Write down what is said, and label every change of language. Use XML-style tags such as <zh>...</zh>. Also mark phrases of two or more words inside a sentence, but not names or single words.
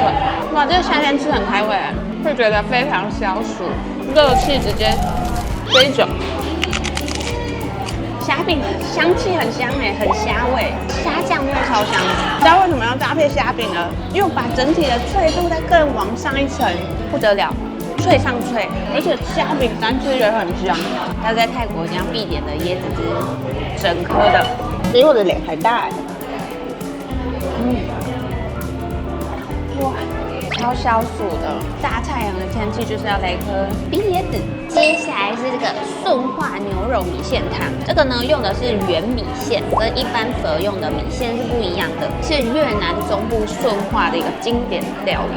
<zh>哇，這個夏天吃很開胃，會覺得非常消暑，熱氣直接飛走。蝦餅香氣很香哎，很蝦味，蝦醬味超香。知道為什麼要搭配蝦餅呢？因為把整體的脆度再更往上一層，不得了。脆上脆，而且蝦餅單吃也很香。還有在泰國一定要必點的椰子汁，整顆的，比我的臉還大哎。哇，超消暑的。大太陽的天氣就是要來一顆冰椰子。接下來是這個順化牛肉米線湯，這個呢用的是原米線，跟一般所用的米線是不一樣的，是越南中部順化的一個經典料理。</zh>